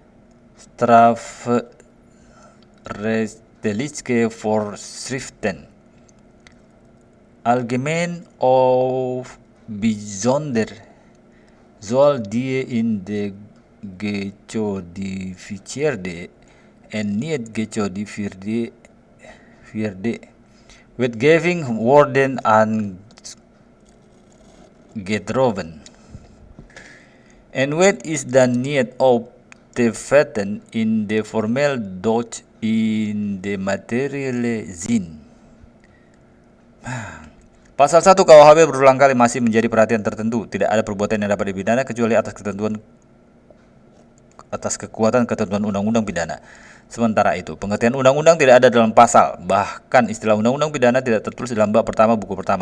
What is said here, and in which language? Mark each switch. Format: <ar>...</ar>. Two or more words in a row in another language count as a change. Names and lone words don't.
<nl>strafrechtelijke voorschriften, algemeen of bijzonder, zoals die in de gecodificeerde en niet gecodificeerde wetgeving worden aangetroffen. En wet is dan niet op te vatten in de formeel doch in de materiële zin.</nl> <id>Pasal 1 KUHP berulang kali masih menjadi perhatian tertentu. Tidak ada perbuatan yang dapat dipidana kecuali atas kekuatan ketentuan undang-undang pidana. Sementara itu, pengertian undang-undang tidak ada dalam pasal. Bahkan istilah undang-undang pidana tidak tertulis dalam bab pertama buku pertama.</id>